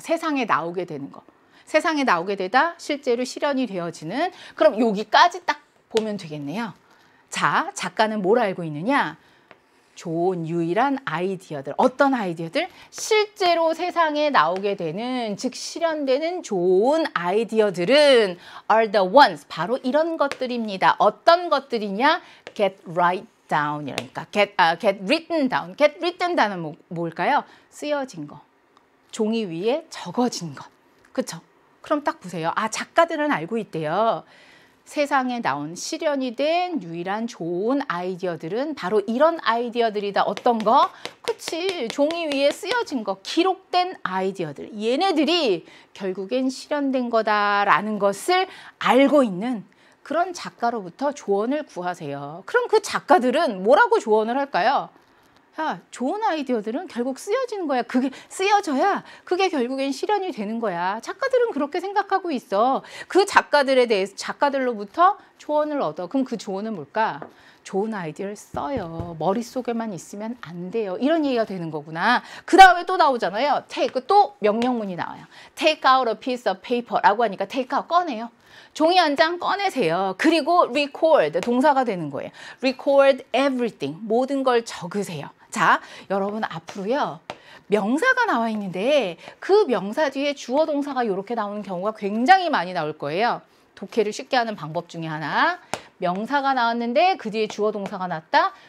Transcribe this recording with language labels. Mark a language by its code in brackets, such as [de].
[ko] 세상에 나오게 되는 거. 세상에 나오게 되다 실제로 실현이 되어지는, 그럼 여기까지 딱 보면 되겠네요. 자, 작가는 뭘 알고 있느냐? 좋은 유일한 아이디어들. 어떤 아이디어들? 실제로 세상에 나오게 되는, 즉 실현되는 좋은 아이디어들은 [en] are the ones. [ko] 바로 이런 것들입니다. 어떤 것들이냐? [en] get right down. [ko] 이러니까 [en] get written down. get written down은 [ko] 뭘까요? 쓰여진 거. 종이 위에 적어진 것. 그쵸? 그럼 딱 보세요. 작가들은 알고 있대요. 세상에 나온 실현이 된 유일한 좋은 아이디어들은 바로 이런 아이디어들이다. 어떤 거? 그치. 종이 위에 쓰여진 거, 기록된 아이디어들. 얘네들이 결국엔 실현된 거다라는 것을 알고 있는 그런 작가로부터 조언을 구하세요. 그럼 그 작가들은 뭐라고 조언을 할까요? 야, 좋은 아이디어들은 결국 쓰여지는 거야. 그게 쓰여져야 그게 결국엔 실현이 되는 거야. 작가들은 그렇게 생각하고 있어. 그 작가들에 대해서 작가들로부터 조언을 얻어. 그럼 그 조언은 뭘까? 좋은 아이디어를 써요. 머릿속에만 있으면 안 돼요. 이런 얘기가 되는 거구나. 그 다음에 또 나오잖아요. take, 또 명령문이 나와요. [en] take out a piece of paper [ko] 라고 하니까 [en] take out, [ko] 꺼내요. 종이 한 장 꺼내세요. 그리고 record, 동사가 되는 거예요. [en] record everything, [ko] 모든 걸 적으세요. 자, 여러분 앞으로요. 명사가 나와 있는데 그 명사 뒤에 주어 동사가 이렇게 나오는 경우가 굉장히 많이 나올 거예요. 독해를 쉽게 하는 방법 중에 하나. 명사가 나왔는데 그 뒤에 주어 동사가 났다.